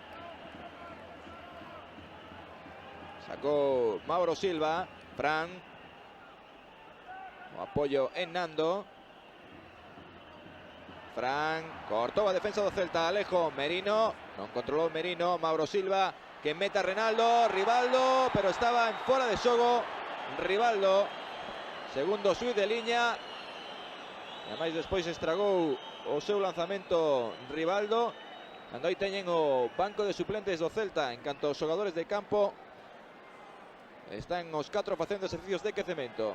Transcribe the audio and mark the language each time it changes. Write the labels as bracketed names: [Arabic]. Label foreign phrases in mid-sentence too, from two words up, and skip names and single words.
[Spanish] Sacó Mauro Silva. Fran. Apoyo en Nando. Fran. [Galician] Cortó a defensa do Celta. [Spanish] Alejo. Merino. No controló Merino. Mauro Silva. [Galician] Que mete a Renaldo. Rivaldo. Pero estaba en fuera de xogo. Rivaldo. Segundo suite de liña. Además despois estragou o seu lanzamento Rivaldo. Cando aí teñen o banco de suplentes do Celta. En canto aos xogadores de campo, están os 4 facendo exercicios de quecemento.